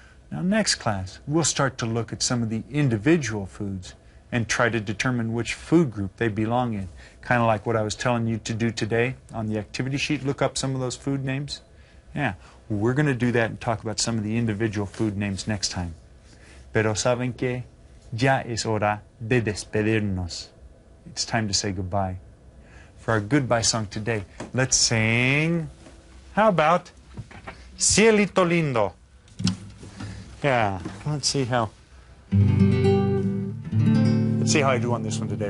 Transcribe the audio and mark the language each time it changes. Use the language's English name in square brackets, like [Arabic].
[English] Now, next class, we'll start to look at some of the individual foods and try to determine which food group they belong in. Kind of like what I was telling you to do today on the activity sheet, look up some of those food names. Yeah, we're going to do that and talk about some of the individual food names next time. [Spanish] Pero saben que ya es hora de despedirnos. [English] It's time to say goodbye. For our goodbye song today, let's sing, how about Cielito Lindo? Yeah, let's see how I do on this one today.